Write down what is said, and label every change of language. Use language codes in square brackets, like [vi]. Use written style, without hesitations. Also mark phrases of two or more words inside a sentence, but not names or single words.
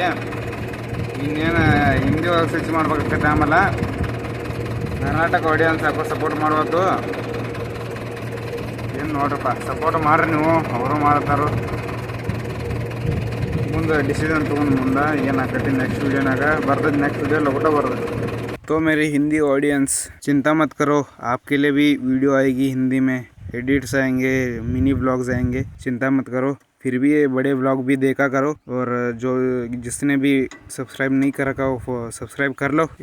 [kn] ಇನ್ನೇನು ಹಿಂದಿ ಒಳಗೆ ಸ್ವಿಚ್ ಮಾಡ್ಬೇಕಾಗ್ತೈತೆ. ಆಮೇಲೆ ಕರ್ನಾಟಕ ಆಡಿಯನ್ಸ್ ಯಾಕೋ ಸಪೋರ್ಟ್ ಮಾಡುವತ್ತು. ಏನು ನೋಡ್ರಪ್ಪ, ಸಪೋರ್ಟ್ ಮಾಡ್ರಿ ನೀವು, ಅವರು ಮಾಡ್ತಾರೋ. ಮುಂದೆ ಡಿಸಿಷನ್ ತೊಗೊಂಡು ಮುಂದೆ ಏನು ಆಕತಿ ನೆಕ್ಸ್ಟ್ ವೀಡಿಯೋನಾಗ ಬರ್ತದೆ. ನೆಕ್ಸ್ಟ್ ವೀಡಿಯೋ ಲೌಟ ಬರ್ತದೆ. [hi] तो मेरे हिंदी ऑडियंस, चिंता मत करो, आपके लिए भी वीडियो आएगी हिंदी में. एडिट्स आएंगे, [en] mini vlogs [hi] आएंगे, चिंता मत करो. फिर भी ये बड़े ब्लॉग भी देखा करो. और जो जिसने भी सब्सक्राइब नहीं कर रखा वो सब्सक्राइब कर लो.